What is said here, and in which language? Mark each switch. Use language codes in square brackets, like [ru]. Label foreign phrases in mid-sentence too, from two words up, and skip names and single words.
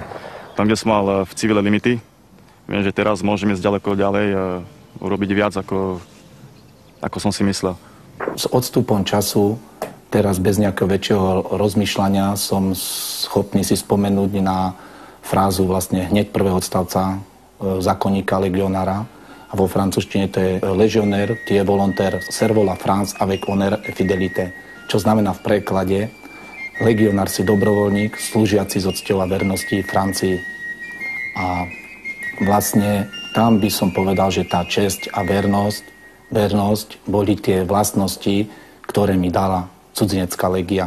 [sk] Tam, kde som mal v civile limity, viem, že teraz môžem ísť ďaleko ďalej a urobiť viac, ako som si myslel. S odstupom času, teraz bez nejakého väčšieho rozmýšľania, som schopný si spomenúť na frázu vlastne hneď prvého odstavca zákonníka legionára. A vo francúzštine to je legionnaire, [fr] qui est volontaire, servant la France avec honneur et fidélité. [sk] Čo znamená v preklade legionár si dobrovoľník, slúžiaci z cťou a vernosti Francii. A vlastne tam by som povedal, že tá česť a vernosť boli tie vlastnosti, ktoré mi dala cudzinecká legia.